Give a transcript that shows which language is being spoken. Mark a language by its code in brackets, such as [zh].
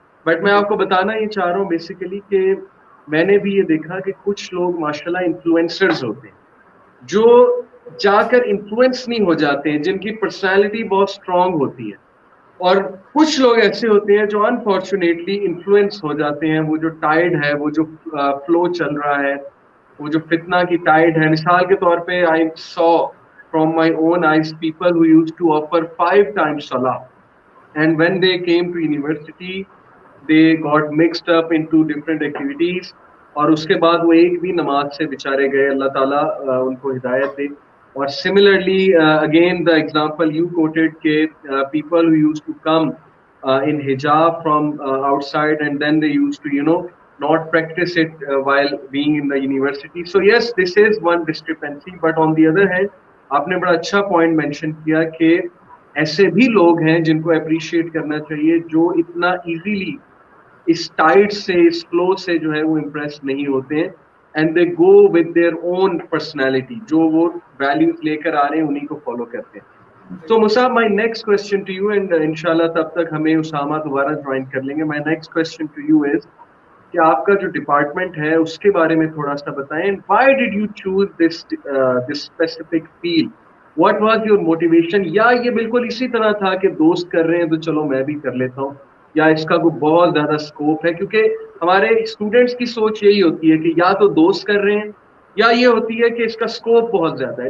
[ur] But میں آپ کو بتانا یہ چاہ رہا ہوں بیسیکلی کہ میں نے بھی یہ دیکھا کہ کچھ لوگ ماشاءاللہ انفلوئنسرز ہوتے ہیں جو جا کر انفلوئنس نہیں ہو جاتے ہیں, جن کی پرسنالٹی بہت اسٹرانگ ہوتی ہے, اور کچھ لوگ ایسے ہوتے ہیں جو انفارچونیٹلی انفلوئنس ہو جاتے ہیں. وہ جو ٹائڈ ہے, وہ جو فلو چل رہا ہے, وہ جو فتنہ کی ٹائڈ ہے. مثال کے طور پہ [en] I saw from my own eyes people who used to offer 5 times salah, and when they came to university they got mixed up into different activities, [ur] اور اس کے بعد وہ ایک بھی نماز سے بےچارے گئے, اللہ تعالیٰ ان کو ہدایت دے. [en] اور similarly again the example you quoted کہ people who used to come in hijab from outside and then they used to not practice it while being in the university. So yes, this is one discrepancy, but on the other hand [ur] آپ نے بڑا اچھا point mention کیا کہ ایسے بھی لوگ ہیں جن کو اپریشیٹ کرنا چاہیے, جو اتنا ایزیلی اس ٹائٹ سے, اس فلو سے جو ہے وہ امپریس نہیں ہوتے ہیں, [en] and they go with their own personality, [ur] جو وہ ویلیوز لے کر آ رہے ہیں انہیں کو فالو کرتے ہیں. [en] So Musab, my next question to you, and inshallah [ur] تب تک ہمیں اسامہ دوبارہ جوائن کر لیں گے. [en] My next question to you is [ur] کہ آپ کا جو ڈپارٹمنٹ ہے اس کے بارے میں تھوڑا سا بتائیں. [en] Why did you choose this specific field? What was your motivation? [ur] یا یہ بالکل اسی طرح تھا کہ دوست کر رہے ہیں تو چلو میں بھی کر لیتا ہوں، یا اس کا کوئی بہت زیادہ اسکوپ ہے؟ کیونکہ ہمارے اسٹوڈینٹس کی سوچ یہی ہوتی ہے کہ یا تو دوست کر رہے ہیں یا یہ ہوتی ہے کہ اس کا اسکوپ بہت زیادہ ہے.